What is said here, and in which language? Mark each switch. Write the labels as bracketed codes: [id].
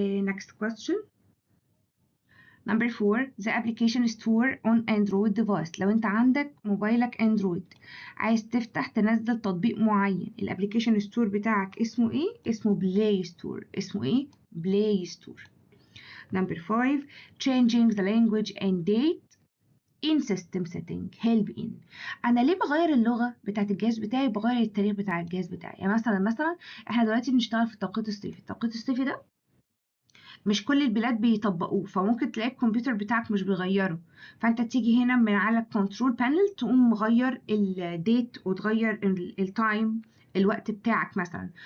[en] next question. Number 4 the application store on Android device. [ar] لو انت عندك موبايلك اندرويد عايز تفتح تنزل تطبيق معين، الابليكيشن ستور بتاعك اسمه ايه؟ اسمه بلاي ستور. اسمه ايه؟ بلاي ستور. [en] Number 5 changing the language and date in system setting. help in. [ar] انا ليه بغير اللغه بتاعت الجهاز بتاعي؟ بغير التاريخ بتاع الجهاز بتاعي. يعني مثلا احنا دلوقتي بنشتغل في التوقيت الصيفي. التوقيت الصيفي ده مش كل البلاد بيطبقوه، فممكن تلاقي الكمبيوتر بتاعك مش بيغيره، فانت تيجي هنا من على الكنترول بانل تقوم مغير الديت وتغير التايم، الوقت بتاعك مثلا.